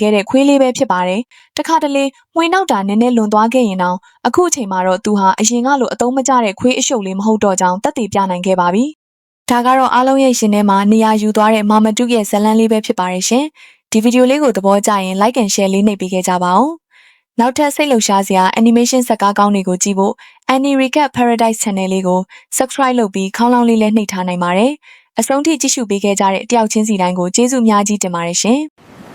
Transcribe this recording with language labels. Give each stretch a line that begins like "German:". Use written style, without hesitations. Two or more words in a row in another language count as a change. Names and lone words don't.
Burmese: ခဲ့တဲ့ခွေးလေးပဲဖြစ်ပါတယ်။တခါတလေမှွေနောက်တာနည်းနည်းလွန်သွားခဲ့ရင်တော့အခုအချိန်မှာတော့သူဟာအရင်ကလိုအသုံးမကျတဲ့ခွေးအရှုပ်လေးမဟုတ်တော့ကြောင်းသက်သေပြနိုင်ခဲ့ပါပြီ။ဒါကတော့အားလုံးရဲ့ရှင်ထဲမှာနေရာယူသွားတဲ့မာမတုရဲ့ဇလန်းလေးပဲဖြစ်ပါတယ်ရှင်။ဒီဗီဒီယိုလေးကိုသဘောကျရင်
English: like and share
Burmese: လေးနှိပ်ပေးခဲ့ကြပါဦး။နောက်ထပ်စိတ်လှုပ်ရှားစရာ animation ဇာတ်ကားကောင်းတွေကိုကြည့်ဖို့ Annie Recap Paradise Channel လေးကို subscribe လုပ်ပြီးခေါင်းလောင်းလေးလည်းနှိပ်ထားနိုင်ပါတယ်။အဆုံးထိကြည့်ရှုပေးခဲ့ကြတဲ့တယောက်ချင်းစီတိုင်းကိုကျေးဇူးများကြီးတင်ပါတယ်ရှင်။